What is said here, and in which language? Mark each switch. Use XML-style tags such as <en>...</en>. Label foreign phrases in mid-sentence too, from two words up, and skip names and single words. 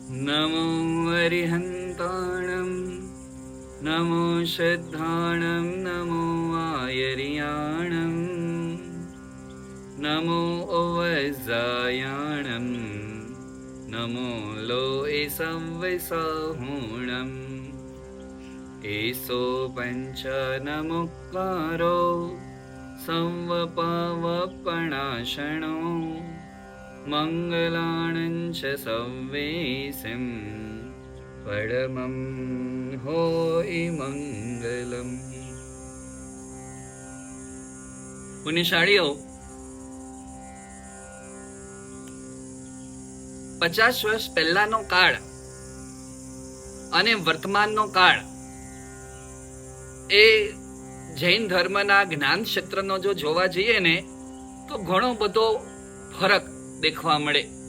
<pra>नमो अरिहन्ताणं नमो श्रद्धाणं नमो आयर्याणं नमो ओवज्जायाणं नमो लोए संविसाहुणम् एसो पंच नमुक्कारो संवपावपणाशणो मंगलाणं च सव्वेसिं परमं होय मंगलम।</pra> <gu>પુણ્યશાળીઓ, 50 વર્ષ પહેલાનો કાળ અને વર્તમાનનો કાળ એ જૈન ધર્મના જ્ઞાન ક્ષેત્રનો જો જોવા જઈએ ને તો ઘણો બધો ફરક દેખવા મળે.</gu>